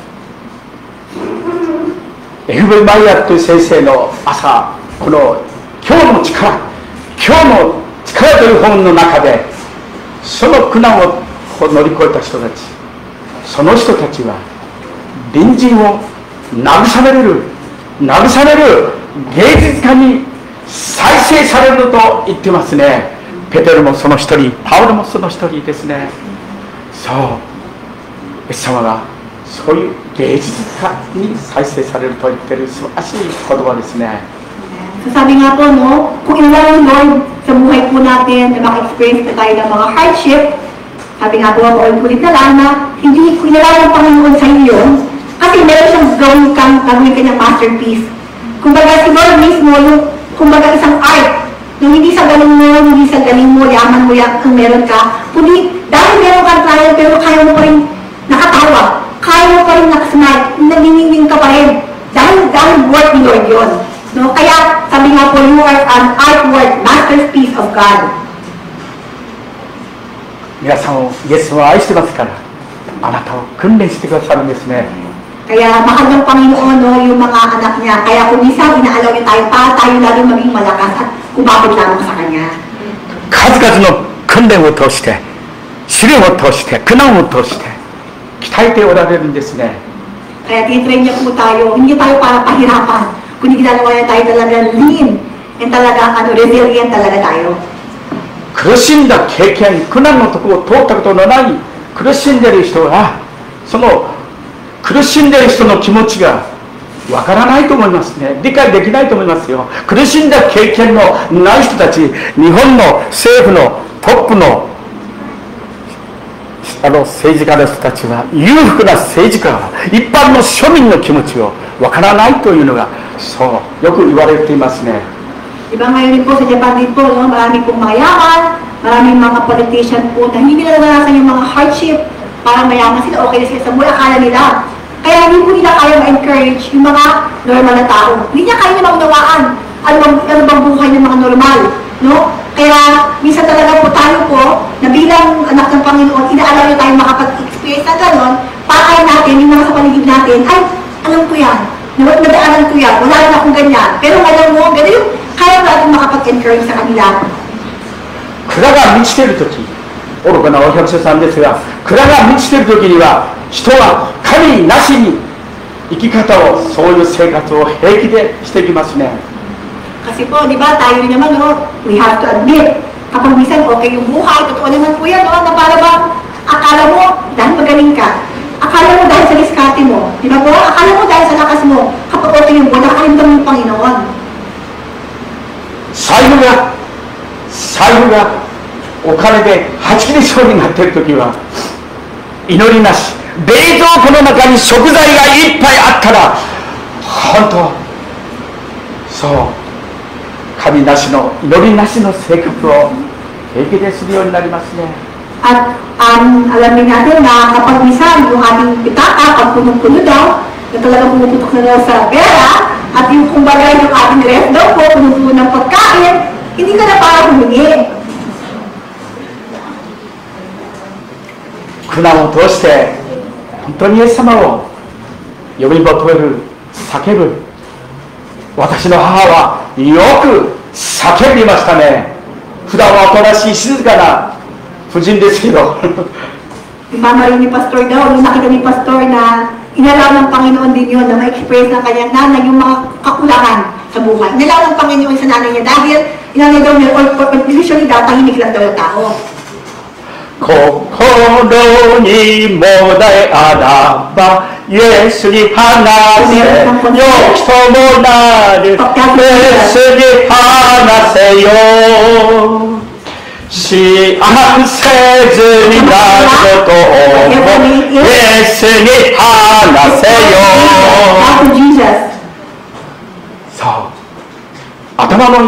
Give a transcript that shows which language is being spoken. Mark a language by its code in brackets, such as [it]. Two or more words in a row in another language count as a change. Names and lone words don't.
[ja] FV マイヤーという先生の朝、この今日の力という本の中で、その苦難を乗り越えた人たち、その人たちは隣人を慰める芸術家に再生されると言ってますね。ペテロもその一人、パウロもその一人ですね。そう、イエス様がそういう芸術家に再生されると言ってる素晴らしい言葉ですね。 [tl] So sabi nga po, no, kung inalaw ng Lord sa buhay po natin na maka-experience na tayo ng mga hardship, sabi nga po, paulit-ulit na lang na hindi kung inalaw ng Panginoon sa iyo yun, kasi meron siyang gawin kanyang masterpiece. Kumbaga si Lord mismo, yung kumbaga isang art, yung hindi sa galing mo, hindi sa galing mo, yaman mo yan kung meron ka, kundi dahil meron kang trial, pero kaya mo pa rin nakatawa, kaya mo pa rin nakasmile, naniningning ka pa rin, dahil work ni Lord yun. No? Kaya sabi nga po, [en] you are an artwork, masterpiece of God. [ja] 皆さんをイエスは愛してますから、あなたを訓練してくださるんですね。 [tl] Kaya mahal ng Panginoon, no, yung mga anak niya. Kaya kung minsan, inaalaw niya tayo para tayo lalo maging malakas at kumapit lamang sa Kanya. [ja] 数々の訓練を通して、試練を通して、苦難を通して鍛えておられるんですね。 [tl] Kaya tinitrain niya po tayo, hindi tayo para pahirapan, kundi ginagawa niya tayo talaga lean, and talaga resilient talaga tayo. [ja] 苦しんだ経験、苦難のところを通ったことのない苦しんでいる人は、その苦しんでいる人の気持ちがわからないと思いますね。理解できないと思いますよ。苦しんだ経験のない人たち、日本の政府のトップの政治家の人たちは、裕福な政治家は一般の庶民の気持ちをわからないというのが、そうよく言われていますね。 [tl] Diba ngayon din po sa Japan din po, no? Marami pong mayaman, maraming mga politician po na hindi nila naranasan yung mga hardship, parang mayaman sila, okay na sila sa buhay, akala nila. Kaya hindi po nila kaya ma-encourage yung mga normal na tao. Hindi niya kaya na maunawaan ano bang buhay ng mga normal. No? Kaya minsan talaga po tayo po, na bilang anak ng Panginoon, inaalaw niya tayo makapag-experience na gano'n, para natin, yung mga sa paligid natin, ay, alam ko yan, nadaanan ko yan, wala rin akong ganyan. Pero alam mo, gano'n yung kaya natin makapag-encourage sa kanila. [ja] 蔵が満ちているとき、愚かなお百姓さんですが、蔵が満ちているときには、人は神なしに生き方を、そういう生活を平気でしてきますね。 [tl] Kasi po, di ba, tayo rin naman, [en] no, we have to admit, [tl] kapag minsan okay yung buhay, totoo naman po yan, no, na para bang, akala mo, dahil magaling ka, akala mo dahil sa diskarte mo, di ba po, akala mo dahil sa lakas mo, kapag okay yung buhay, nakakalimtan mo yung Panginoon. [ja] 財布がお金ではち切りそうになっているときは、祈りなし、冷蔵庫の中に食材がいっぱいあったら、本当、そう、神なしの、祈りなしの生活を平気でするようになりますね。 [tl] At alamin natin na kapag minsan yung ating pitaka, pag puno-puno daw, na talaga pumuputok na daw sa pera, at yung kumbaga yung ating ref daw po, puno-puno ng pagkain, hindi ka na para humingi. [ja] 苦難を通して本当にイエス様を呼び求める叫ぶ。私の母はよく叫びましたね。普段はおとなしい静かな婦人ですけど [tl] Yung mama rin ni Pastor daw, nung nakita ni Pastor na inalaw ng Panginoon din yun na ma-express ng kanyang nanay yung mga kakulangan sa buhay. Inalaw ng Panginoon sa nanay niya dahil inalay daw niya, or usually daw, tahimik lang daw yung tao. [ja] 心にもだえあらばイエスに話せよきともなるイエスに話せよ幸せずになることをイエスに話せよそう頭の